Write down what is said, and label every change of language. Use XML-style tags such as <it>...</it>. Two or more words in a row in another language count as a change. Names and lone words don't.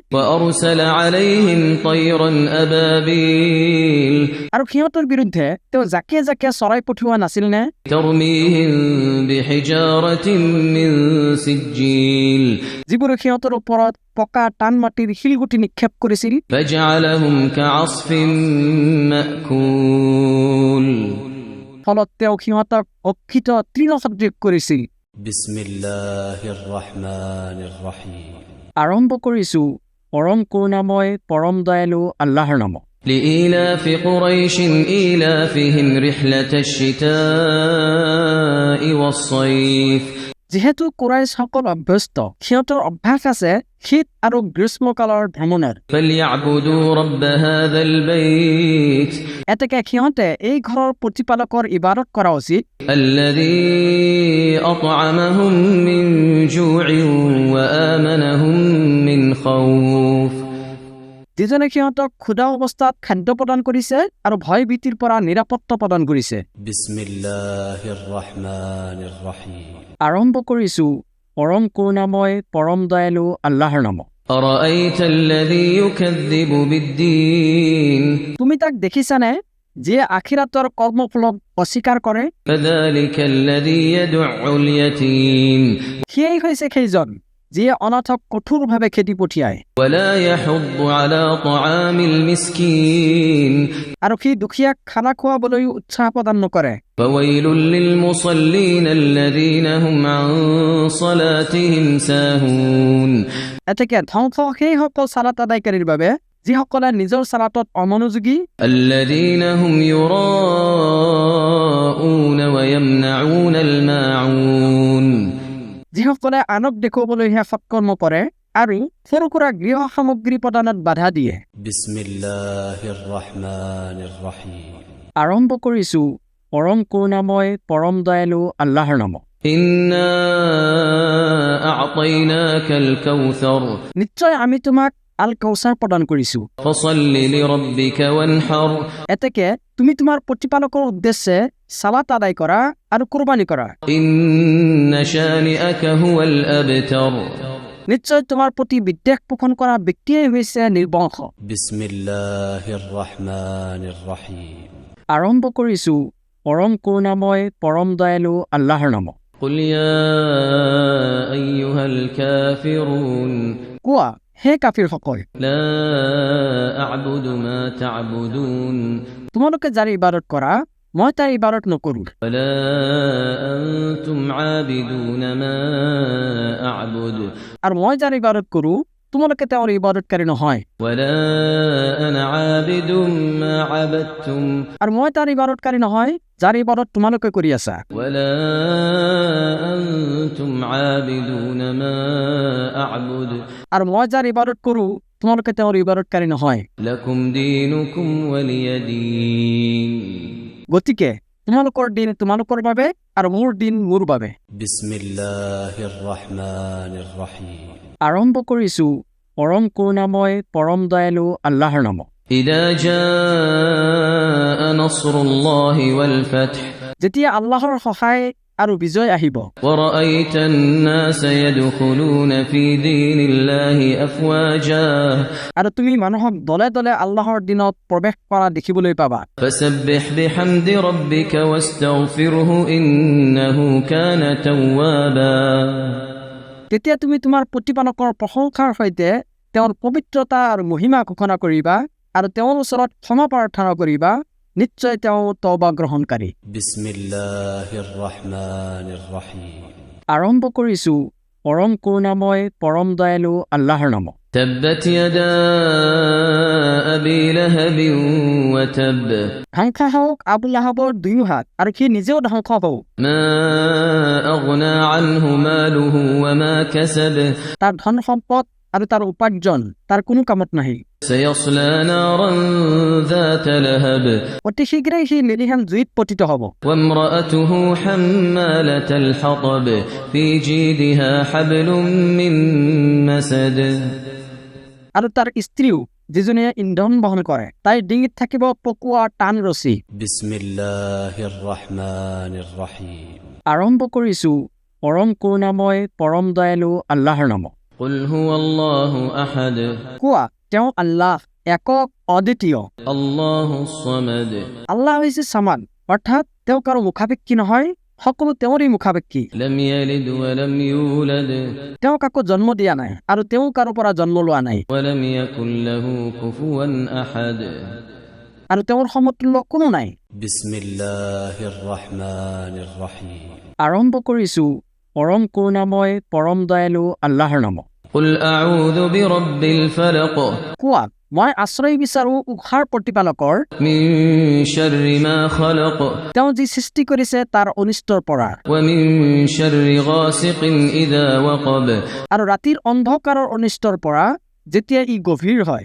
<ar>وأرسل عليهم طيرا أبابيل</ar> <as>আৰু সিহঁতৰ বিৰুদ্ধে তেওঁ জাকে জাকে চৰাই পঠিওৱা নাছিল নে?</as> <ar>ترميهم بحجارة من سجيل</ar> <as>যিবোৰে সিহঁতৰ ওপৰত পকা টান মাটিৰ শিলগুটি নিক্ষেপ কৰিছিল।</as> <ar>فجعلهم كعصف مأكول</ar> <as>ফলত তেওঁ সিহঁতক অক্ষিত তৃণসদৃশ কৰিছিল।</as> <ar>بسم الله الرحمن الرحيم</ar> <as>আৰম্ভ কৰিছো পৰম কৰুণাময় পৰম দয়ালু আল্লাহৰ নামত।</as> <ar>لإيلاف قريش إيلافهم رحلة الشتاء والصيف</ar> <as>যিহেতু কুৰাইশসকল অভ্যস্ত, সিহঁতৰ অভ্যাস আছে শীত আৰু গ্ৰীষ্মকালৰ ভ্ৰমণৰ।</as> <ar>فليعبدوا رب هذا البيت</ar> <as>এতেকে সিহঁতে এই ঘৰৰ প্ৰতিপালকৰ ইবাদত কৰা উচিত,</as> <ar>الذي أطعمهم من جوع وآمنهم من خوف</ar> <as>যিজনে সিহঁতক ক্ষুধা অৱস্থাত খাদ্য প্ৰদান কৰিছে আৰু ভয় ভীতিৰ পৰা নিৰাপত্তা প্ৰদান কৰিছে।</as> <ar>بسم الله الرحمن الرحيم</ar> <as>আৰম্ভ কৰিছো পৰম কৰুণাময় পৰম দয়ালু আল্লাহৰ নামত।</as> <ar>أرأيت الذي يكذب بالدين</ar> <as>তুমি তাক দেখিছানে যিয়ে আখিৰাতৰ কৰ্মফলক অস্বীকাৰ কৰে?</as> <ar>فذلك الذي يدع اليتيم</ar> <as>সিয়েই হৈছে সেইজন যিয়ে অনাথক কঠোৰভাৱে খেদি পঠিয়ায়</as> <ar>ولا يحض على طعام المسكين</ar> <as>আৰু সি দুখীয়াক খানা খুৱাবলৈ উৎসাহ প্ৰদান নকৰে।</as> <ar>فويل للمصلين الذين هم عن صلاتهم ساهون</ar> <as>এতেকে ধ্বংস সেইসকল চালাত আদায়কাৰীৰ বাবে যিসকলে নিজৰ চালাতত অমনোযোগী,</as> <ar>الذين هم يراءون ويمنعون الماعون</ar> <as>যিসকলে আনক দেখুৱাবলৈহে সৎকৰ্ম কৰে আৰু সৰু সুৰা গৃহ সামগ্ৰী প্ৰদানত বাধা দিয়ে।</as> <ar>بسم الله الرحمن الرحيم</ar> <as>আৰম্ভ কৰিছো পৰম কৰুণাময় পৰম দয়ালু আল্লাহৰ নামত।</as> <ar>إنا أعطيناك الكوثر</ar> <as>নিশ্চয় আমি তোমাক আল কৌচাৰ প্ৰদান কৰিছো।</as> <ar>فصل لربك وانحر</ar> <as>এতেকে তুমি তোমাৰ প্ৰতিপালকৰ উদ্দেশ্যে চালাত আদায় কৰা আৰু কুৰবানী কৰা।</as> <ar>إن شانئك هو الأبتر</ar> <as>নিশ্চয় তোমাৰ প্ৰতি বিদ্বেষ পোষণ কৰা ব্যক্তিয়েই হৈছে নিৰ্বংশ।</as> <ar>بسم الله الرحمن الرحيم</ar> <as>আৰম্ভ কৰিছো পৰম কৰুণাময় পৰম দয়ালু আল্লাহৰ নামত।</as> <ar>قل يا أيها الكافرون</ar> <as>কোৱা হে কাফিৰসকল,</as> <ar>لا أعبد ما تعبدون</ar> <as>তোমালোকে যাৰ ইবাদত কৰা মই তাৰ ইবাদত নকৰো,</as> <ar>ولا أنتم عابدون ما أعبد</ar> <as>আৰু মই যাৰ ইবাদত কৰো তোমালোকে তেওঁৰ ইবাদতকাৰী নহয়,</as> <ar>ولا أنا عابد ما عبدتم</ar> <as>আৰু মই তাৰ ইবাদতকাৰী নহয় যাৰ ইবাদত তোমালোকে কৰি আছা,</as> <ar>ولا أنتم عابدون ما أعبد</ar> <as>আৰু মই যাৰ ইবাদত কৰো তোমালোকে তেওঁৰ ইবাদতকাৰী নহয়।</as> <ar>لكم دينكم ولي دين</ar> <as>গতিকে তোমালোকৰ দিন তোমালোকৰ বাবে আৰু মোৰ দিন মোৰ বাবে।</as> <ar>بسم الله الرحمن الرحيم</ar> <as>আৰম্ভ কৰিছো পৰম কৰুণাময় পৰম দয়ালু আল্লাহৰ নামত।</as> <ar>إذا جاء نصر الله والفتح</ar> <as>যেতিয়া আল্লাহৰ সহায় আৰু বিজয় আহিব</as> <ar>ورأيت الناس يدخلون في دين الله أفواجا</ar> <as>আৰু তুমি মানুহক দলে দলে আল্লাহৰ দিনত প্ৰৱেশ কৰা দেখিবলৈ পাবা,</as> <ar>فسبح بحمد ربك واستغفره إنه كان توابا</ar> <as>তেতিয়া তুমি তোমাৰ প্ৰতিপালকৰ প্ৰশংসাৰ সৈতে তেওঁৰ পবিত্ৰতা আৰু মহিমা ঘোষণা কৰিবা আৰু তেওঁৰ ওচৰত ক্ষমা প্ৰাৰ্থনা কৰিবা, নিশ্চয় তেওঁ তওবা গ্ৰহণকাৰী।</as> <ar>بسم الله الرحمن الرحيم</ar> <as>আৰম্ভ কৰিছো পৰম কৰুণাময় পৰম দয়ালু আল্লাহৰ নামত।</as> <ar>تبت يدا أبي لهب وتب</ar> <as>ধ্বংস হওক আবু লাহাবৰ দুয়ো হাত আৰু সি নিজেও ধ্বংস হওক।</as> <ar>ما أغنى عنه ماله وما كسب</ar> <as>তাৰ ধন সম্পদ আৰু তাৰ উপাৰ্জন তাৰ কোনো কামত নাহি।</as> <ar>سيصلى نارا ذات لهب</ar> <as>অতি শীঘ্ৰেই সি নিৰীহান জুইত পতিত হ'ব।</as> <ar>وامرأته حمالة الحطب في جيدها حبل من مسد</ar> <as>আৰু তাৰ স্ত্ৰীও যিজনীয়ে ইন্ধন বহন কৰে তাইৰ ডিঙিত থাকিব পকোৱা টান ৰছী।</as> <ar>بسم الله الرحمن الرحيم</ar> <as>আৰম্ভ কৰিছো পৰম কৰুণাময় পৰম দয়ালু আল্লাহৰ নামত।</as> <ar>قل هو الله أحد</ar> <as>কোৱা তেওঁ আল্লাহ একক অদ্বিতীয়</as> <ar>الله الصمد</ar> <as>আল্লাহ হৈছে সামাদ অৰ্থাৎ তেওঁ কাৰো মুখাপেক্ষী নহয় সকলো তেওঁৰে মুখাপেক্ষী</as> <ar>لم يلد ولم يولد</ar> <as>তেওঁ কাকো জন্ম দিয়া নাই আৰু তেওঁ কাৰো পৰা জন্ম লোৱা নাই</as> <ar>ولم يكن له كفوا أحد</ar> <as>আৰু তেওঁৰ সমতুল্য কোনো নাই</as> <ar>بسم الله الرحمن الرحيم</ar> <as>আৰম্ভ কৰিছো পৰম কৰুণাময় পৰম দয়ালু আল্লাহৰ নামত</as> <ar>قل أعوذ برب الفلق</ar> <as>কোৱা মই আশ্ৰয় বিচাৰো উষাৰ প্ৰতিপালকৰ</as> <ar>من شر ما خلق</ar> <as>তেওঁ যি সৃষ্টি কৰিছে তাৰ অনিষ্টৰ পৰা</as> <ar>ومن شر غاسق إذا وقب</ar> <as>আৰু ৰাতিৰ অন্ধকাৰৰ অনিষ্টৰ পৰা যেতিয়া ই গভীৰ হয়</as>